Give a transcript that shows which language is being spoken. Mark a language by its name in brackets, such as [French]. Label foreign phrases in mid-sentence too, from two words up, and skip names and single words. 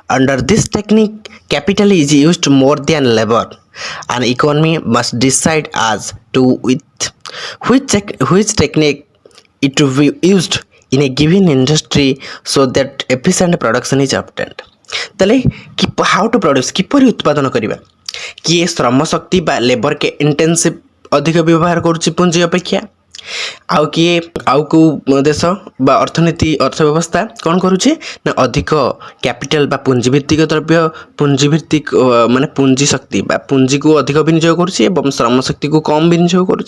[English] Under this technique, capital is used more than labor. An economy must decide as to which technique it will be used in a given industry so that efficient production is obtained. [Odia] তাহলে [English] how to produce [Odia] কিপରି ଉତ୍ପାଦନ କରିବା, କିଏ ଶ୍ରମ ଶକ୍ତି ବା ଲେବର କେ ଇଣ୍ଟେନ୍ସିଭ୍ ଅଧିକ ବ୍ୟବହାର କରୁଛି ପୁଞ୍ଜି ଅପେକ୍ଷା, ଆଉ କିଏ ଆଉ କେଉଁ ଦେଶ ବା ଅର୍ଥନୀତି ଅର୍ଥବ୍ୟବସ୍ଥା କ'ଣ କରୁଛି ନା ଅଧିକ କ୍ୟାପିଟାଲ ବା ପୁଞ୍ଜିଭିତ୍ତିକ ଦ୍ରବ୍ୟ ପୁଞ୍ଜିଭିତ୍ତିକ ମାନେ ପୁଞ୍ଜି ଶକ୍ତି ବା ପୁଞ୍ଜିକୁ ଅଧିକ ବିନିଯୋଗ କରୁଛି ଏବଂ ଶ୍ରମ ଶକ୍ତିକୁ କମ୍ ବିନିଯୋଗ କରୁଛି।